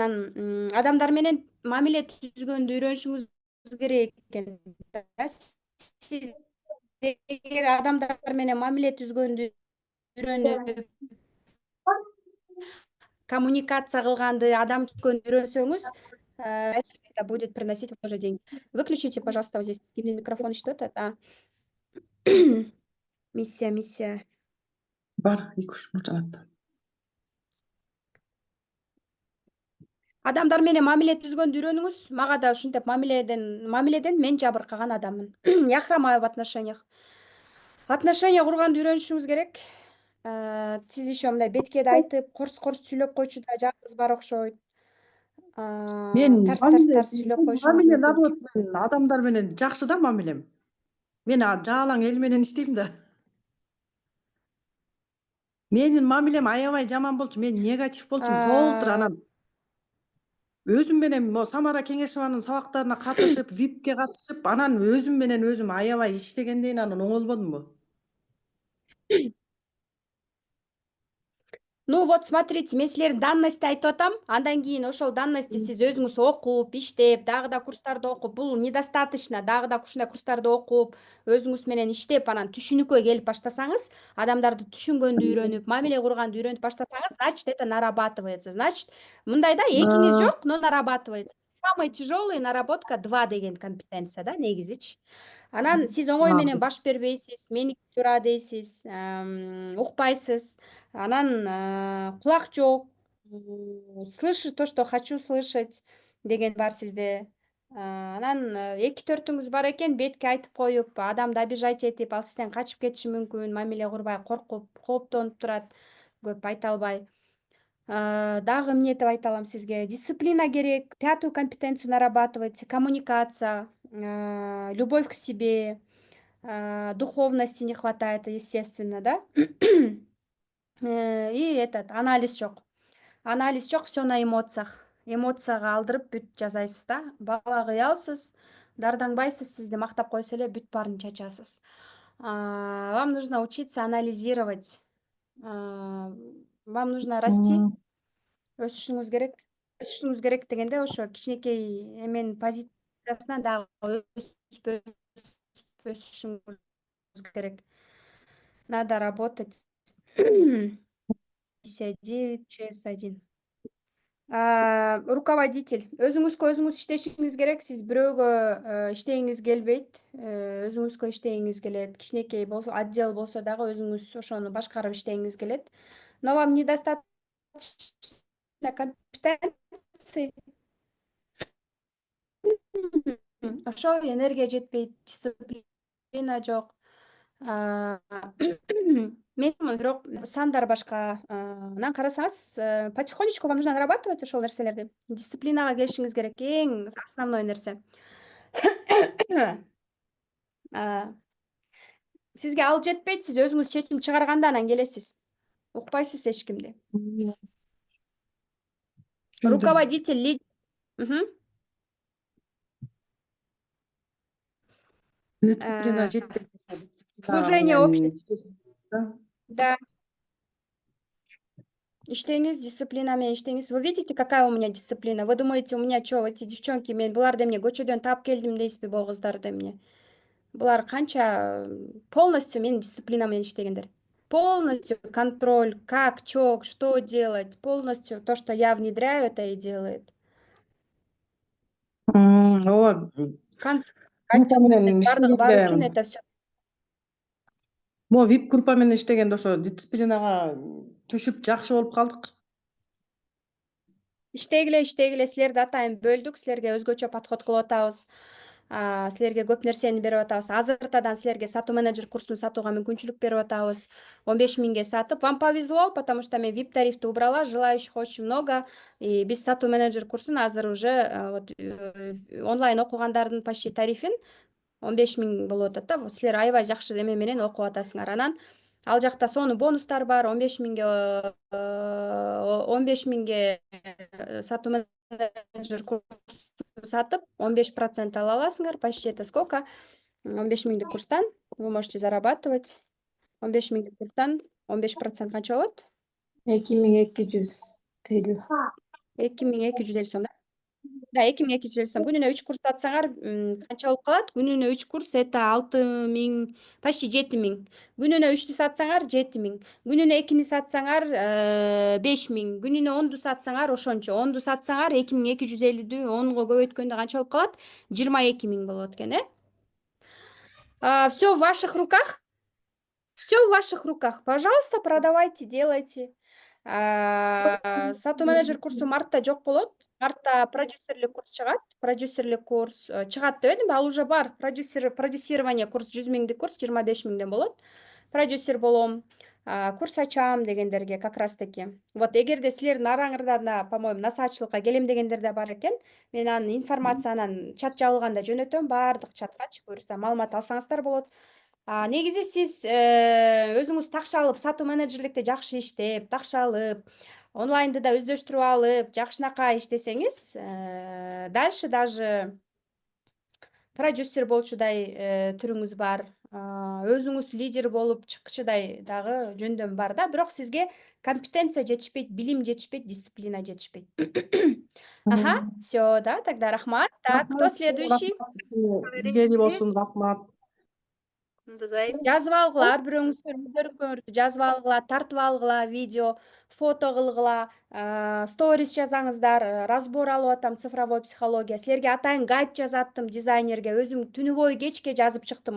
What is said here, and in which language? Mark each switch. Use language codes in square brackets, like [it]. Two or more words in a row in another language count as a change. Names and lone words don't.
[ky] Анан адамдар менен мамиле түзгөндү үйрөнүшүңүз керек экен да. Сиз эгер адамдар менен мамиле түзгөндү үйрөнүп, коммуникация кылганды, адам түзгөндү үйрөнсөңүз, [ru] это будет приносить вам тоже деньги. Выключите, пожалуйста, вот здесь микрофон [ky] иштеп атат. [ru] Миссия. [ky] Бар, 2-3 мурчанат. Адамдар менен мамиле түзгөндү үйрөнүңүз. Мага да ушинтип мамиледен мен жабыркаган адаммын. [ru] Я хромаю в отношениях. Отношения [ky] курганды үйрөнүшүңүз керек. Сиз еще мындай беткеде айтып, корс сүйлөп койчу да жагыңыз бар окшойт. Тарс сүйлөп коюшуңуз Мамиле, мүмкүн. наоборот, мен адамдар менен жакшы да мамилем. Мен жаалаң эл менен иштейм да. Менин мамилем аябай жаман болчу. Мен негатив болчумун толтур. Анан өзүм менен Самара Кеңешованын сабактарына катышып, ВИПке катышып, анан өзүм менен өзүм аябай иштегенден анан оңолбодумбу? [ru] Ну вот смотрите, [ky] мен силердин данностьти айтып атам. Андан кийин ошол данностьти сиз өзүңүз окуп, иштеп, дагы да курстарды окуп, бул недостаточно, дагы да ушундай курстарды окуп, өзүңүз менен иштеп, анан түшүнүккө келип баштасаңыз, адамдарды түшүнгөндү үйрөнүп, мамиле курганды үйрөнүп баштасаңыз, [ru] значит, это нарабатывается. Значит, [ky] мындай да, экиңиз жок, [ru] но нарабатывается. Самый тяжелый наработка 2 [ky] деген компетенция да, негизичи. Анан сиз оңой менен баш бербейсиз, меники тура дейсиз, укпайсыз. Анан кулак жок, [ru] слышу то, что хочу слышать [ky] деген бар сизде. Анан 2-4-үңүз бар экен, бетке айтып коюп, адамды обижать этип, ал сизден качып кетиши мүмкүн, мамиле курбай, коркуп, кооптонуп турат, көп айта албай. Дагы эмне деп айта алам сизге? Дисциплина керек, [ru] 5-ю компетенцию нарабатывать, коммуникация, любовь к себе, духовности не хватает, естественно, да? И этот анализ [ky] жок. Анализ жок, [ru] всё на эмоциях. [ky] Эмоцияга алдырып бүт жасайсыз да. Бала кыялсыз, дардаңбайсыз, сизди мактап койсо эле бүт баарын чачасыз. [ru] Вам нужно учиться анализировать. Вам нужно расти, [ky] өсүшүңүз керек. Өсүшүңүз керек дегенде ошо кичинекей эменин позициясынан дагы өсүшүңүз керек. [ru] Надо работать. 59 /1. Руководитель. [ky] Өзүңүзгө өзүңүз иштешиңиз керек. Сиз бирөөгө иштегиңиз келбейт. Өзүңүзгө иштегиңиз келет. Кичинекей болсо, отдел болсо дагы өзүңүз ошону башкарып иштегиңиз келет. [ru] Но вам недостаточно компетенции. [ky] Ошо энергия жетпейт, дисциплина жок. Мен бирок сандар башка. Анан карасаңыз, [ru] потихонечку вам нужно нарабатывать [ky] ошол нерселерди. Дисциплинага келишиңиз керек, эң основной нерсе. Сизге ал жетпейт, сиз өзүңүз чечим чыгарганда анан келесиз. Укпайсыз эч кимди. Руководитель, лидер. Дисциплина жетпей [ru] Служение обществу. Да. [ky] Иштеңиз, дисциплина менен иштеңиз. [ru] Вы видите, какая у меня дисциплина? Вы думаете, у меня чё, эти девчонки, [ky] мен буларды эмне көчөдөн таап келдим дейсизби, бул кыздарды эмне? Булар канча полностью менин дисциплина менен иштегендер. [ru] Полностью контроль, как, чё, что делать, полностью то, что я внедряю, это и делает. [ky] Ооба. Группа менен Бардыгы баары үчүн иштегенде, [ru] это всё. [ky] могу VIP группа менен иштегенде ошо дисциплинага түшүп жакшы болуп калдык. Иштегиле, силерди атайын бөлдүк, силерге өзгөчө подход кылып атабыз. Силерге көп нерсени берип атабыз. Азыртадан силерге сатуу менеджер курсун сатууга мүмкүнчүлүк берип атабыз. 15 миңге сатып. [ru] Вам повезло, потому что [ky] мен VIP тарифти [ru] убрала, желающих очень много. [ky] И биз сатуу менеджер курсун азыр уже онлайн окугандардын почти тарифин 15 миң болуп атат да. Вот силер аябай жакшы эме менен окуп атасыңар. Анан ал жакта сонун бонустар бар. 15 миңге сатуу менеджер курсун сатып 15% ала аласыңар. [ru] Почти это сколько? [ky] 15 миңдик курстан [ru] вы можете зарабатывать. [ky] 15 миңдик курстан 15% канча болот? 2250. 2250 сом да? Да, 2250 сом. Күнүнө 3 курс сатсаңар, канча болуп калат? Күнүнө 3 курс это 6 миң, почти 7 миң. Күнүнө 3'tү сатсаңар 7 миң. Күнүнө 2'ни сатсаңар 5 миң. Күнүнө 10'ду сатсаңар ошончо. 10'ду сатсаңар 2250'дү 10го көбөйткөндө канча болуп калат? 22 миң болот экен, [ru] Всё в ваших руках. Всё в ваших руках. Пожалуйста, продавайте, делайте. [ky] Сатуу менеджер курсу мартта жок болот. Мартта продюсерлик курс чыгат. Продюсерлик курс чыгат дебедимби? Ал уже бар. Продюсирование курс 100 миңдик курс 25 миңден болот. Продюсер болом, курс ачам дегендерге [ru] как раз таки. [ky] Вот эгерде силердин араңарда да, по-моему, насаачылыкка келем дегендер да бар экен, мен анын информациянан чат жабылганда жөнөтөм. Баардык чаткачы буюрса маалымат алсаңыздар болот. Негизи сиз өзүңүз такша алып, сатуу менеджерликте жакшы иштеп, такша алып, онлайнды да өздөштүрүп алып, жакшынакай иштесеңиз, дальше даже продюсер болчудай түрүңүз бар. өзүңүз лидер болуп чыкчудай дагы жөндөм бар да, бирок сизге компетенция жетишпейт, билим жетишпейт, дисциплина жетишпейт. [ru] Ага, все, да, тогда рахмат. Так, кто Рахмат, следующий? [ky] Евгений болсун, рахмат. Мурзайым. Жазып алгыла, ар бирөөңүздөрдү жазып алгыла, тартып алгыла, видео, фото кылгыла, сторис жазаңыздар, разбор алып атам, [ru] цифровой психология. [ky] Силерге атайын гайд жазаттым дизайнерге, өзүм түнү бою кечке жазып чыктым.